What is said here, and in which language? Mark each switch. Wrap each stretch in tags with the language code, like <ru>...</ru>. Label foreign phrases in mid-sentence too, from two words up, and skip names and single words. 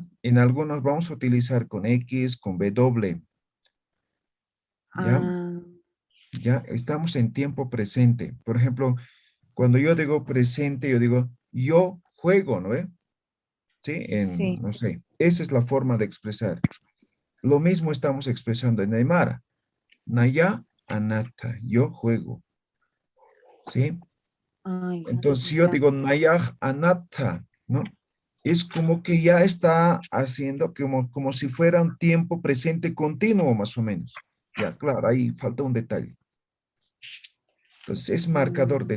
<es>En algunos vamos a utilizar con X, con W, ¿ya? Ah, Ya estamos en tiempo presente. Por ejemplo, cuando yo digo presente, yo digo, yo juego, ¿no ve? Sí, sí. no sé, esa es la forma de expresar. Lo mismo estamos expresando en Aymara.</es> <ay>Naya, anata,</ay> <es>yo juego, ¿sí? Ay, ya, Entonces, si yo ya. digo</es> <ay>Nayaj Anata,</ay> <es>¿no? Es como que ya está haciendo como si fuera un tiempo presente continuo, más o menos. Ya, claro, ahí falta un detalle. Entonces, es marcador de</es>